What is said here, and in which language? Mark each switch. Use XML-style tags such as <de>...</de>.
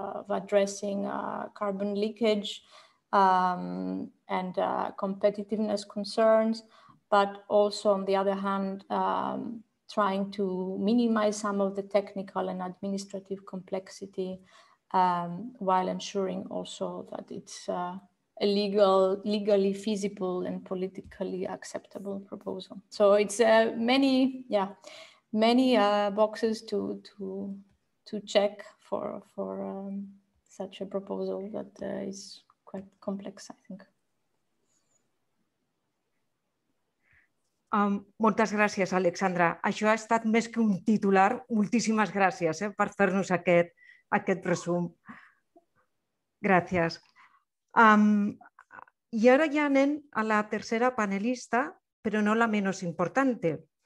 <en>addressing carbon leakage and competitiveness concerns, but also on the other hand, trying to minimize some of the technical and administrative complexity while ensuring also that it's a legally feasible and politically acceptable proposal. So it's many boxes to check for such a proposal that is quite complex, I think.</en> <ca>Moltes gràcies, Alexandra. Això ha estat més que un titular. Moltíssimes gràcies per fer-nos aquest resum. Gràcies.</ca> <es>Y ahora ya</es> <ca>anem a la tercera panelista, pero no la menos importante.</ca>